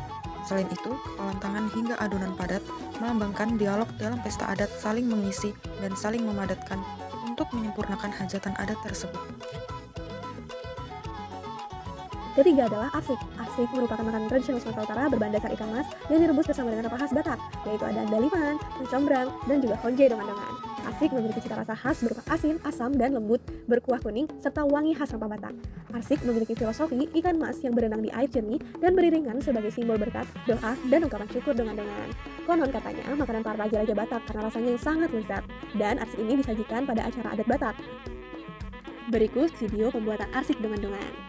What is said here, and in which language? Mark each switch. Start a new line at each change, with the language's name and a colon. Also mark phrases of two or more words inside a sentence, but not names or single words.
Indonesian: Selain itu, kepalan tangan hingga adonan padat melambangkan dialog dalam pesta adat saling mengisi dan saling memadatkan untuk menyempurnakan hajatan adat tersebut. Ketiga adalah asik. Asik merupakan makanan tradisional Sumatera Utara berbahan dasar ikan mas yang direbus bersama dengan rempah khas Batak, yaitu ada andaliman, kecombrang, dan juga honje dongan-dongan. Asik memiliki cita rasa khas berupa asin, asam, dan lembut, berkuah kuning, serta wangi khas rempah Batak. Asik memiliki filosofi ikan mas yang berenang di air jernih dan beriringan sebagai simbol berkat, doa, dan ungkapan syukur dongan-dongan. Konon katanya makanan para raja-raja Batak karena rasanya yang sangat lezat, dan arsik ini disajikan pada acara adat Batak. Berikut video pembuatan arsik dongan-dongan.